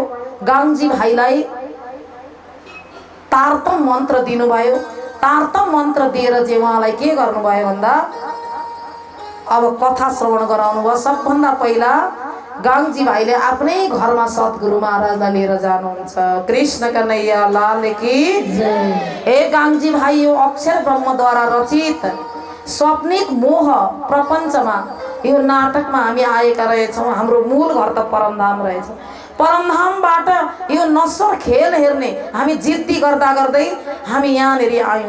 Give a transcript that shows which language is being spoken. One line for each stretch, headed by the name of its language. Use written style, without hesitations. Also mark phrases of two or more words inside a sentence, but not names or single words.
Nepali: गाङ्जी भाइलाई तारतम मन्त्र दिनुभयो। तारतम मन्त्र दिएर चाहिँ उहाँलाई के गर्नुभयो भन्दा अब कथा श्रवण गराउनु भयो। सबभन्दा पहिला गाङ्जी भाइले आफ्नै घरमा सद्गुरु महाराजलाई लिएर जानुहुन्छ।
Hindi: कृष्ण कन्हैया लाल की जय।
Nepali: हे गाङ्जी भाइ, यो अक्षर ब्रह्मद्वारा रचित स्वप्निक मोह प्रपञ्चमा यो नाटकमा हामी आएका रहेछौँ। हाम्रो मूल घर त परमधाम रहेछ। परमधामबाट यो नश्वर खेल हेर्ने हामी जिद्दी गर्दा गर्दै हामी यहाँनिर आयौँ।